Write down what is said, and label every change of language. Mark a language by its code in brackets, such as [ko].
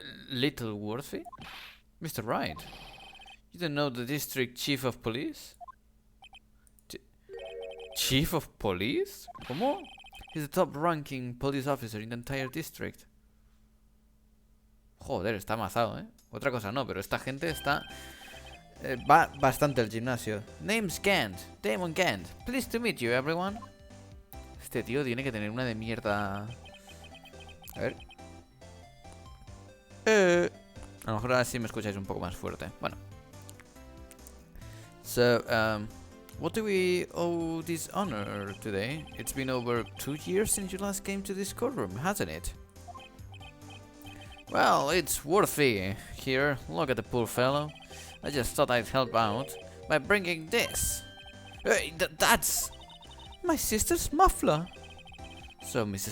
[en] Little Wolfie? Mr. Wright, you don't know the district chief of police? Chief of police? ¿Cómo? He's the top-ranking police officer in the entire district. [es] Joder, está amazado, ¿eh? Otra cosa no, pero esta gente está... va bastante al gimnasio. [en] Name's Kent. Damon Kent. Pleased to meet you, everyone. [es] Este tío tiene que tener una de mierda... A ver. A lo mejor ahora sí me escucháis un poco más fuerte. Bueno. [en] So, what do we owe this honor today? It's been over 2 years since you last came to this courtroom, hasn't it? Well, it's worthy here. Look at the poor fellow. I just thought I'd help out by bringing this. Hey, that's my sister's muffler. So Mrs.